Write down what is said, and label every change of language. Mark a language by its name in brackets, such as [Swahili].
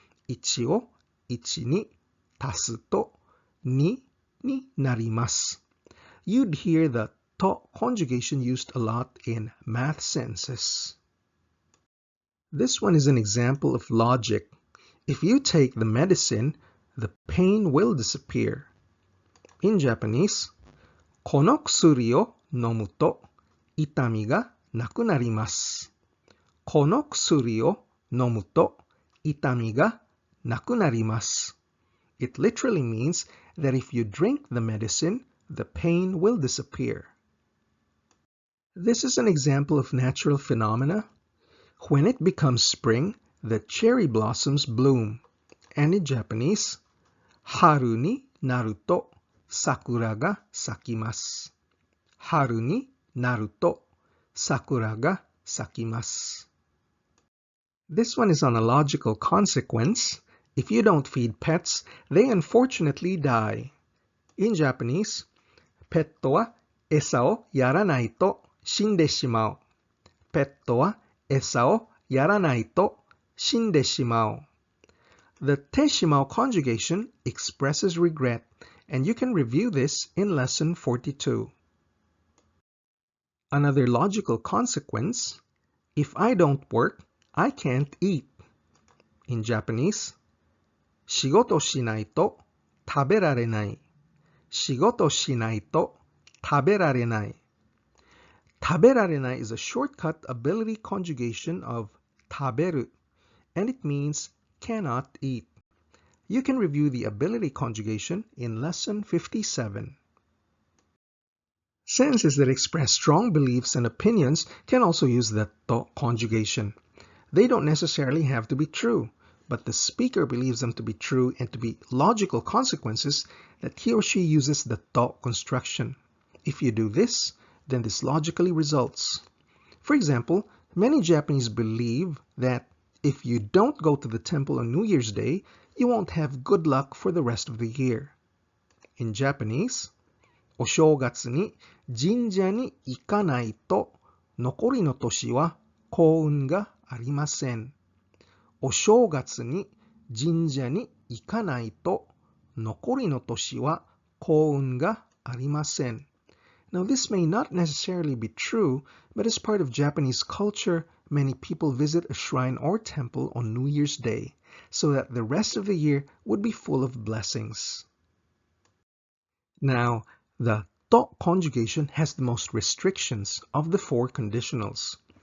[Japanese] Ichi o ichi ni tasu to ni ni narimasu. [English] You'd hear the to conjugation used a lot in math sentences. This one is an example of logic. If you take the medicine, the pain will disappear. In Japanese, [Japanese] この薬を飲むと痛みがなくなります。この薬を飲むと痛みがなくなります。 [English] It literally means that if you drink the medicine, the pain will disappear. This is an example of natural phenomena. When it becomes spring, the cherry blossoms bloom. And in Japanese, [Japanese] 春になると桜が咲きます。春になると桜が咲きます。 [English] This one is on a logical consequence. If you don't feed pets, they unfortunately die. In Japanese, [Japanese] ペットは餌をやらないと死んでしまう。ペットは餌をやらないと死んでしまう。 [English] The teshimao conjugation expresses regret, and you can review this in lesson 42. Another logical consequence, if I don't work, I can't eat. In Japanese, [Japanese] 仕事しないと食べられない。仕事しないと食べられない。 [English] 食べられない is a shortcut ability conjugation of 食べる, and it means cannot eat. You can review the ability conjugation in lesson 57. Sentences that express strong beliefs and opinions can also use the to conjugation. They don't necessarily have to be true, but the speaker believes them to be true and to be logical consequences that he or she uses the to construction. If you do this, then this logically results. For example, many Japanese believe that if you don't go to the temple on New Year's Day, you won't have good luck for the rest of the year. In Japanese, [Japanese] お正月に神社に行かないと残りの年は幸運がありません。お正月に神社に行かないと残りの年は幸運がありません。 [English] Now this may not necessarily be true, but as part of Japanese culture, many people visit a shrine or temple on New Year's Day, so that the rest of the year would be full of blessings. Now, the to conjugation has the most restrictions of the 4 conditionals.